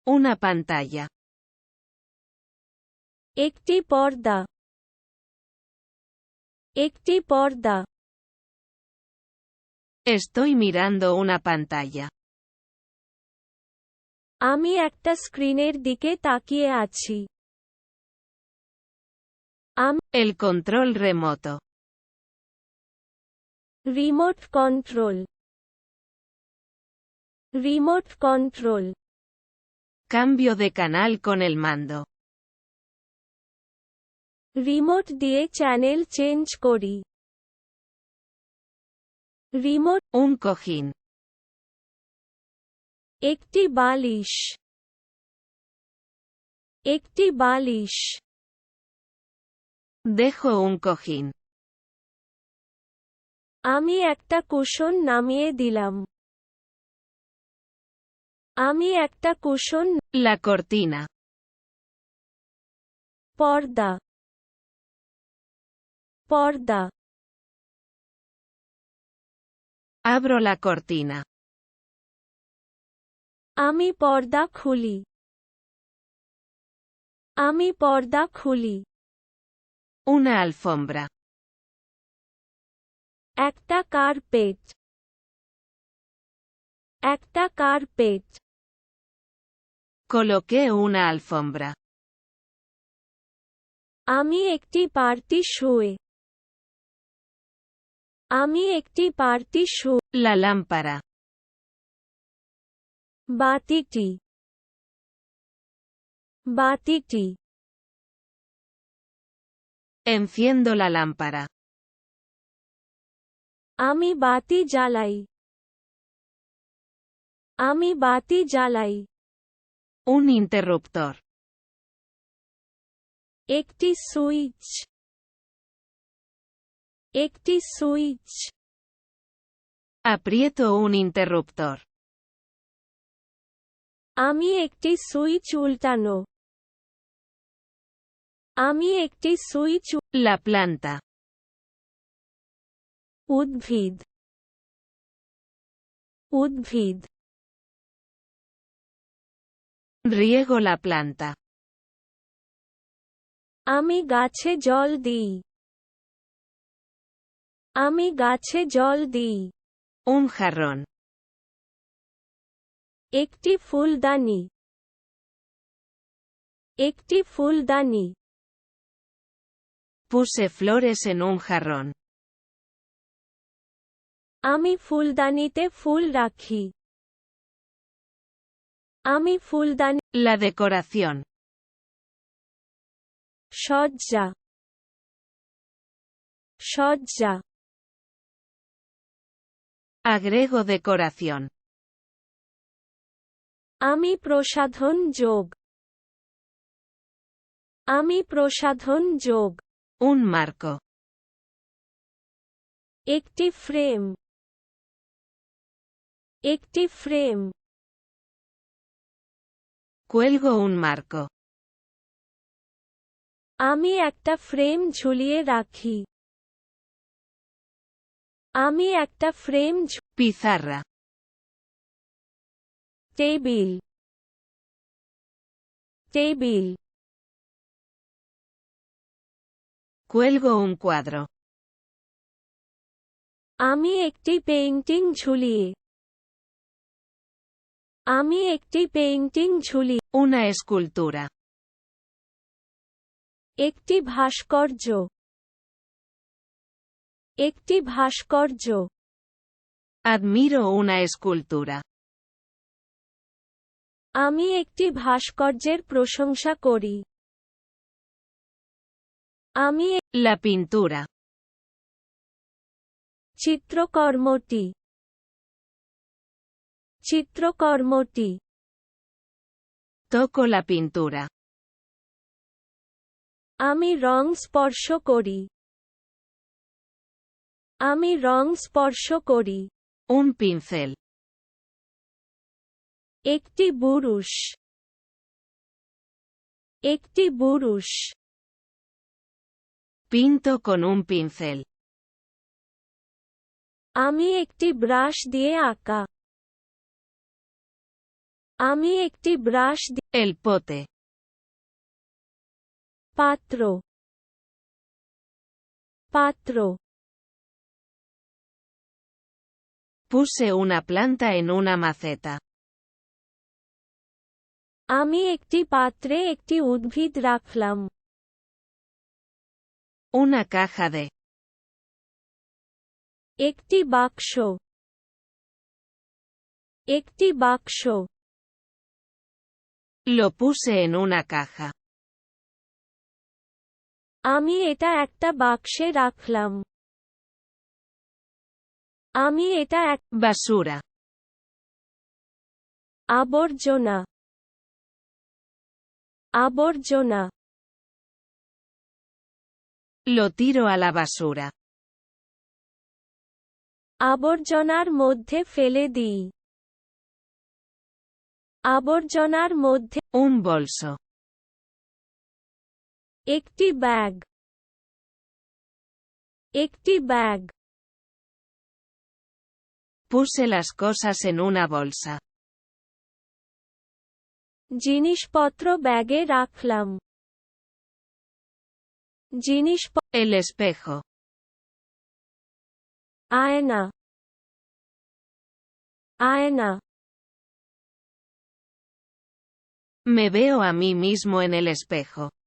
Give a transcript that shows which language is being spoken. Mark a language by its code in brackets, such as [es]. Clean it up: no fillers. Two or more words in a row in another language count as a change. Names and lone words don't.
[es] Una pantalla. [bn] একটি পর্দা একটি পর্দা [es] Estoy mirando una pantalla. [bn] আমি একটা স্ক্রিনের দিকে তাকিয়ে আছি [es] El control remoto. [en] remote control remote control [es] Cambio de canal con el mando. [bn] রিমোট দিয়ে [en] channel change [bn] করি রিমোট [es] Un cojín. [bn] একটি বালিশ একটি বালিশ [es] Dejo un cojín. [bn] আমি একটা কুশন নামিয়ে দিলাম আমি একটা কুশন [es] La cortina. [bn] পর্দা পর্দা [es] Abro la cortina. [bn] আমি পর্দা খুলি আমি পর্দা খুলি [es] Una alfombra. [bn] একটা কার্পেট একটা কার্পেট [es] Coloqué una alfombra. [bn] আমি একটি পার্টি শুয়ে আমি একটি পার্টি শুয়ে [es] La lámpara. [bn] বাতিটি বাতিটি [es] Enciendo la lámpara. [bn] আমি বাতি জ্বালাই আমি বাতি জ্বালাই [es] Un interruptor. [bn] একটি সুইচ একটি সুইচ [es] Aprieto un interruptor. [bn] আমি একটি সুইচ উল্টানো আমি একটি সুইচ [es] La planta. [bn] উদ্ভিদ উদ্ভিদ [es] Riego la planta. [bn] আমি গাছে জল দিই আমি গাছে জল দিই [es] Un jarrón. [bn] একটি ফুলদানি একটি ফুলদানি [es] Puse flores en un jarrón. [bn] আমি ফুলদানিতে ফুল রাখি আমি ফুলদানি [es] La decoración. [bn] সজ্জা সজ্জা [es] Agrego decoración. [bn] আমি প্রসাধন যোগ আমি প্রসাধন যোগ [es] Un marco. [bn] একটি ফ্রেম একটি ফ্রেম [es] Cuelgo un marco. [bn] আমি একটা ফ্রেম ঝুলিয়ে রাখি আমি একটা ফ্রেম [es] Pizarra. [bn] টেবিল টেবিল [es] Cuelgo un cuadro. [bn] আমি একটি পেইন্টিং ঝুলিয়ে আমি একটি পেইন্টিং ঝুলি [es] Una escultura. [bn] একটি ভাস্কর্য একটি ভাস্কর্য [es] Admiro una escultura. [bn] আমি একটি ভাস্কর্যের প্রশংসা করি আমি [es] La pintura. [bn] চিত্রকর্মটি চিত্রকর্মটি [es] Toco la pintura. [bn] আমি রং স্পর্শ করি আমি রং স্পর্শ করি [es] Un pincel. [bn] একটি বুরুশ একটি বুরুশ [es] Pinto con un pincel. [bn] আমি একটি ব্রাশ দিয়ে আঁকা আমি একটি ব্রাশ দিয়ে [es] El pote. [bn] পাত্র পাত্র [es] Puse una planta en una maceta. [bn] আমি একটি পাত্রে একটি উদ্ভিদ রাখলাম। [es] Una caja de. [bn] একটি বাক্স একটি বাক্স [es] Lo puse en una caja. [bn] আমি এটা একটা বাক্সে রাখলাম। আমি এটা এক [es] Basura. [bn] আবর্জনা আবর্জনা [es] Lo tiro a la basura. [bn] আবর্জনার মধ্যে ফেলে দিই। আবর্জনার মধ্যে [es] Un bolso. [bn] একটি ব্যাগ একটি ব্যাগ [es] Puse las cosas en una bolsa. [bn] জিনিসপত্র ব্যাগে রাখলাম। [es] El espejo. [bn] আয়না আয়না [es] Me veo a mí mismo en el espejo.